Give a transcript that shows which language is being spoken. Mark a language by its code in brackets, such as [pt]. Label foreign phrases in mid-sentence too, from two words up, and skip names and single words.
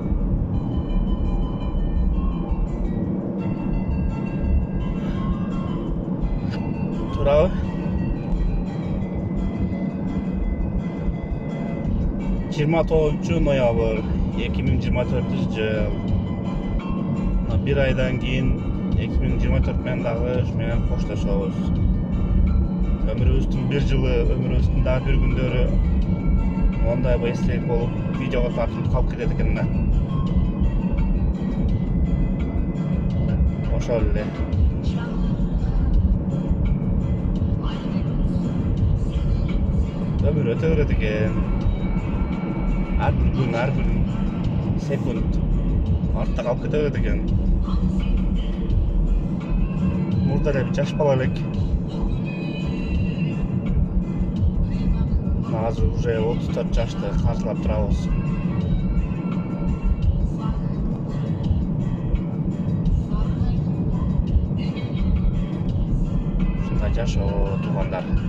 [ky] Турабы? 29 ноябрь 2024 жыл. Bir aydan keyin 2024 менен дагы ушу менен коштошобуз. Өмүрүбүздүн 1 жылы, өмүрүбүздүн дагы 1 күндөрү мондай эстелик болуп, видеого тартылып калып кетет экен да. Ошол эле. Өмүр өтө берет экен. Her bir sekund артта калып кете берет экен. Мурда эле жаш бала элек. Азыр уже 34 жашты каржылап турабыз. Ушундай жашоо туугандар.